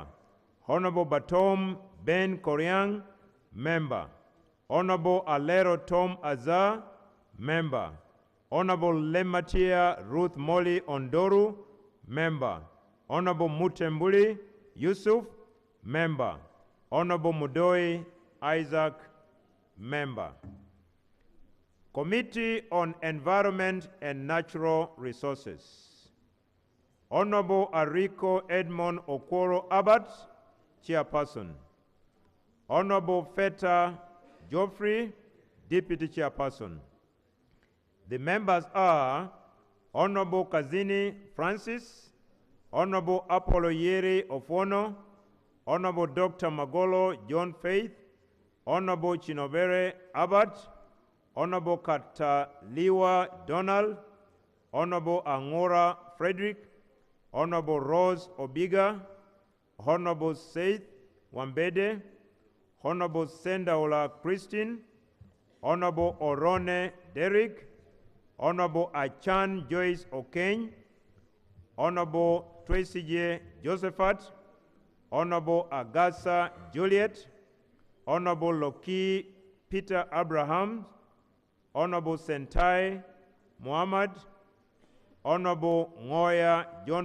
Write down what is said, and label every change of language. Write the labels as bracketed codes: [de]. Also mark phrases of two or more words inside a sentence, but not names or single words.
[en] Honorable Batom Ben Koryang, member. Honorable Alero Tom Azar, member. Honorable Lematia Ruth Molly Ondoru, member. Honorable Mutembuli Yusuf, member. Honorable Mudoi Isaac, member. Committee on Environment and Natural Resources. Honorable Ariko Edmond Okoro Abbott, chairperson. Honorable Feta Geoffrey, deputy chairperson. The members are Honorable Kazini Francis, Honorable Apollo Yeri Ofono, Honorable Dr. Magolo John Faith, Honorable Chinobere Abbott, Honorable Kataliwa Donald, Honorable Angora Frederick, Honorable Rose Obiga, Honorable Seth Wambede, Honorable Sendaola Christine, Honorable Orone Derrick, Honorable Achan Joyce Okeny, Honorable Tracy Josephat, Honorable Agasa Juliet, Honorable Loki Peter Abraham, Honorable Sentai Muhammad, Honorable Ngoya John